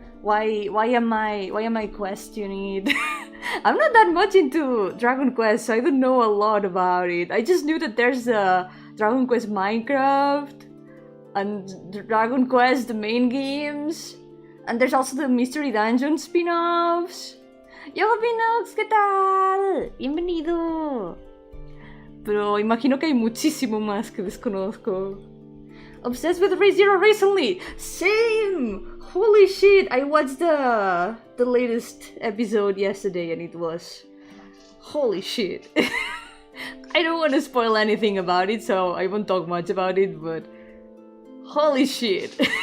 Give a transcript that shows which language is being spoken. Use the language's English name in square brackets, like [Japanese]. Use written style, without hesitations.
[English] Why am I questioning it? I'm not that much into Dragon Quest, so I don't know a lot about it. I just knew that there's a Dragon Quest Minecraft and Dragon Quest the main games, and there's also the Mystery Dungeon spin-offs. [Spanish] Yo, Pinox, ¿qué tal? Bienvenido. Pero imagino que hay muchísimo más que desconozco. [English] Obsessed with Re:Zero recently! Same! Holy shit! I watched the latest episode yesterday and it was... Holy shit. I don't want to spoil anything about it, so I won't talk much about it, but... Holy shit!